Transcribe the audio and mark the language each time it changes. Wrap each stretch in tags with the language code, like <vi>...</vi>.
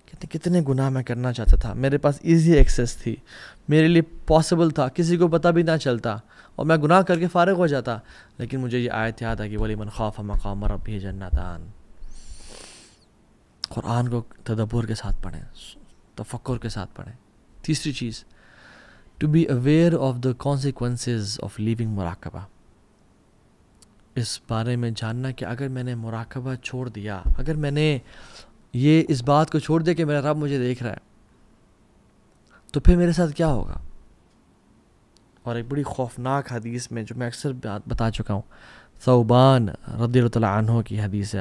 <ur>کتنے گناہ میں کرنا چاہتا تھا, میرے پاس ایزی ایکسیس تھی, میرے لیے پاسبل تھا, کسی کو پتہ بھی نہ چلتا اور میں گناہ کر کے فارغ ہو جاتا, لیکن مجھے یہ آیت یاد آ کہ</ur> <ar>وَلِمَنْ خَافَ مَقَامَ رَبِّهِ جَنَّتَانِ.</ar> <ur>قرآن کو تدبر کے ساتھ پڑھیں, تفکر کے ساتھ پڑھیں. تیسری چیز,</ur> <en>To be aware of the consequences of living مراقبہ.</en> <ur>اس بارے میں جاننا کہ اگر میں نے مراقبہ چھوڑ دیا, اگر میں نے یہ اس بات کو چھوڑ دیا کہ میرا رب مجھے دیکھ رہا ہے, تو پھر میرے ساتھ کیا ہوگا. اور ایک بڑی خوفناک حدیث میں جو میں اکثر بتا چکا ہوں, ثوبان رضی اللہ عنہ کی حدیث ہے.</ur>